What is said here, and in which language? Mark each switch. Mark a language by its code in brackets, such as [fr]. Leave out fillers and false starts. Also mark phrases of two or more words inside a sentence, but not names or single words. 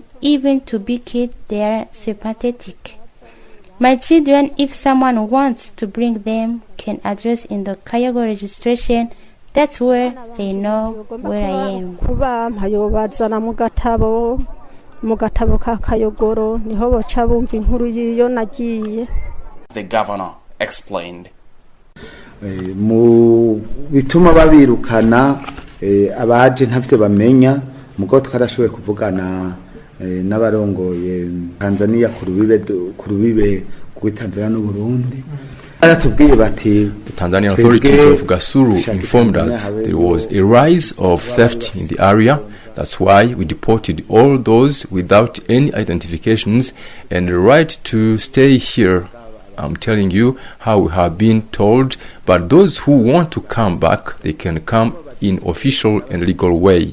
[en] Even to be killed, they are sympathetic. My children, if someone wants to bring them, can address in the Kayogo registration. That's where they know where I am. The governor explained. [rn] Mu bituma babirukana abaje ntavyo bamenya mugo twarashoboye kuvugana n'abarongoye Tanzania ku rubibe ku Tanzania no Burundi. [en] The Tanzanian authorities of Gasuru informed us there was a rise of theft in the area. That's why we deported all those without any identifications and the right to stay here. I'm telling you how we have been told, but those who want to come back, they can come in official and legal way.